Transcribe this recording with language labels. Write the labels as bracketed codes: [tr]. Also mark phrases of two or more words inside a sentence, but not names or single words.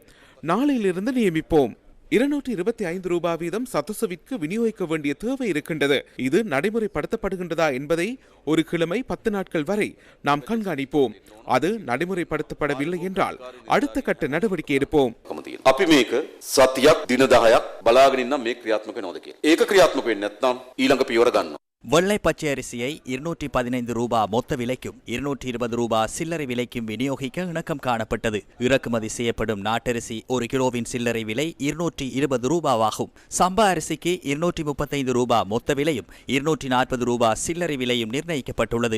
[ta] நாளையிலிருந்து நியமிப்போம். 225 ரூபாய் வீதம் சதோசவிற்கு விநியோகிக்க வேண்டிய தேவை இருக்கின்றது. இது நடைமுறைப்படுத்தப்படுகின்றதா என்பதை ஒரு கிழமை 10 நாட்கள் வரை நாம் கண்காணிப்போம். அது நடைமுறைப்படுத்தப்படவில்லை என்றால் அடுத்த கட்ட நடவடிக்கை எடுப்போம். [si] අපි මේක සතියක් දින 10ක් බලාගෙන ඉන්න මේ ක්‍රියාත්මක වෙනවද කියලා. ඒක ක්‍රියාත්මක වෙන්නේ නැත්නම් ඊළඟ පියවර ගන්නවා. [ta] வெள்ளை பச்சை அரிசியை 215 ரூபாய் மொத்த விலைக்கும் 220 ரூபாய் சில்லறை விலைக்கும் விநியோகிக்க இணக்கம் காணப்பட்டது. இறக்குமதி செய்யப்படும் நாட்டரிசி ஒரு கிலோவின் சில்லறை விலை 220 ரூபாவாகும். சம்பா அரிசிக்கு 235 ரூபாய் மொத்த விலையும் 240 ரூபாய் சில்லறை விலையும் நிர்ணயிக்கப்பட்டுள்ளது.